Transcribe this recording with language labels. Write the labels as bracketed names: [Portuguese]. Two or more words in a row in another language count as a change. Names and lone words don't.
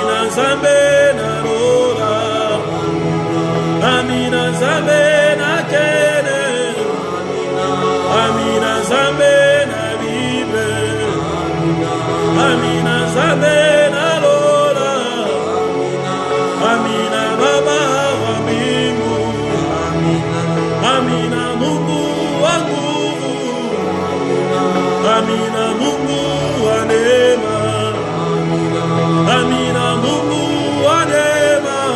[Lingala] zambe na lola. Amina zambe na kene. Amina zambe na bible. Amina zambe na lola. [Swahili] Amina baba wa mbingu. Amina Mungu wa nguvu. Amina Mungu wa neema. Amina Mungu wa neema.